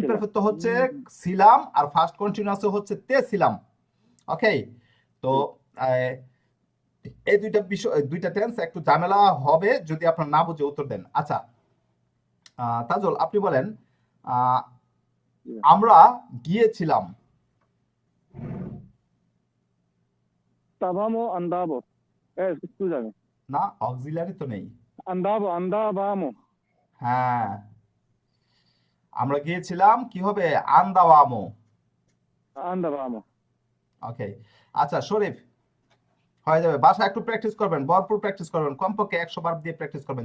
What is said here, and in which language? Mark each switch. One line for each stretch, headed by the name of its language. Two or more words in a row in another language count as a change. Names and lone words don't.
Bangla: ইমপারফেক্ট হচ্ছে ছিলাম আর
English: first continuous
Bangla: হচ্ছে তে ছিলাম। ওকে, তো আহ, এই দুইটা বিষয়, দুইটা টেন্স একটু ঝামেলা হবে যদি আপনারা না বুঝে উত্তর দেন। আচ্ছা, তাজুল আপনি বলেন, আহ, আমরা গিয়েছিলাম।
Italian: Stavamo andavo. Scusami.
Bangla: না, অক্সিলারি তো নেই।
Italian: Andavamo.
Bangla: হ্যাঁ, আমরা গিয়েছিলাম কি হবে?
Italian: আন্দাওয়ামো। Andavamo.
Bangla: ওকে, আচ্ছা শরীফ, হয়ে যাবে। বাসা একটু প্র্যাকটিস করবেন, ভরপুর প্র্যাকটিস করবেন, কমপক্ষে 100 বার দিয়ে প্র্যাকটিস করবেন।